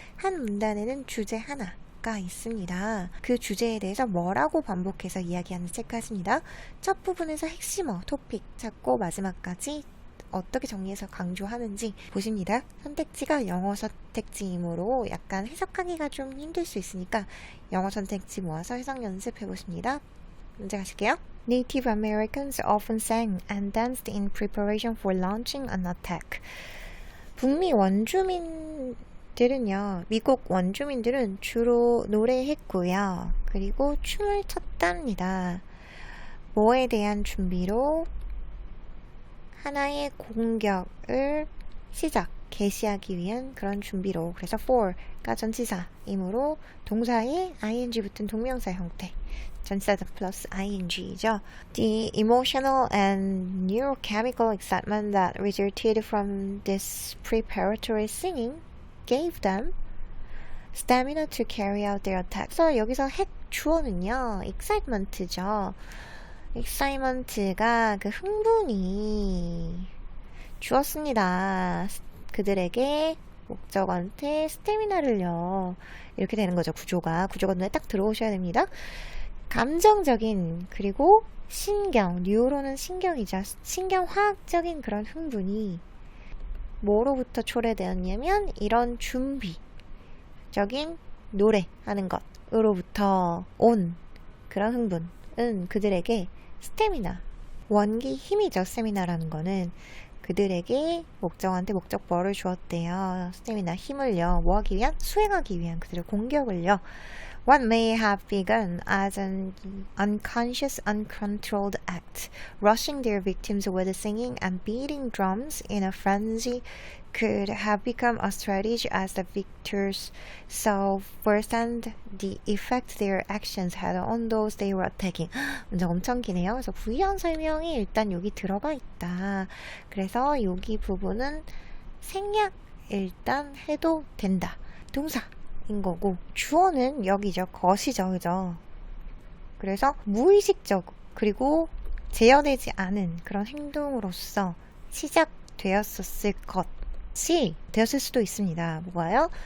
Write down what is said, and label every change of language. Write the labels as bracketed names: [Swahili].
[Korean] 한 문단에는 주제 하나가 있습니다. 그 주제에 대해서 뭐라고 반복해서 이야기하는지 체크하십니다. 첫 부분에서 핵심어, 토픽 찾고 마지막까지 어떻게 정리해서 강조하는지 보십니다. 선택지가 영어 선택지이므로 약간 해석하기가 좀 힘들 수 있으니까 영어 선택지 모아서 해석 연습해 보십니다. 문제 가실게요. [English] Native Americans often sang and danced in preparation for launching an attack. [Korean] 북미 원주민들은요, 미국 원주민들은 주로 노래했고요. 그리고 춤을 췄답니다. 뭐에 대한 준비로? 하나의 공격을 개시하기 위한 그런 준비로. 그래서 for가 전치사이므로 동사에 ing 붙은 동명사 형태. 전치사 플러스 ing죠. [English] The emotional and neurochemical excitement that resulted from this preparatory singing gave them stamina to carry out their attack. [Korean] 그래서 여기서 핵 주어는요, excitement죠. excitement가 그 흥분이 주었습니다. 그들에게 목적어한테 스태미나를요. 이렇게 되는 거죠. 구조가 눈에 딱 들어오셔야 됩니다. 감정적인 그리고 신경, 뉴로는 신경이죠. 신경화학적인 그런 흥분이 뭐로부터 초래되었냐면 이런 준비적인 노래하는 것으로부터 온 그런 흥분은 그들에게 스태미나, 원기 힘이죠. 스태미나라는 거는 그들에게 목적어한테 목적어를 주었대요. 스태미나 힘을요. 뭐 하기 위한? 수행하기 위한 그들의 공격을요. [English] What may have begun as an unconscious, uncontrolled act, rushing their victims with singing and beating drums in a frenzy, could have become a strategy as the victors saw firsthand the effect their actions had on those they were attacking. [Korean] 문제 엄청 기네요. 그래서 부연 설명이 일단 여기 들어가 있다. 그래서 여기 부분은 생략 일단 해도 된다. 동사. 인 거고 주어는 여기죠. 것이죠. 그죠? 그래서 무의식적 그리고 제어되지 않은 그런 행동으로서 시작되었었을 것이 되었을 수도 있습니다. 뭐가요?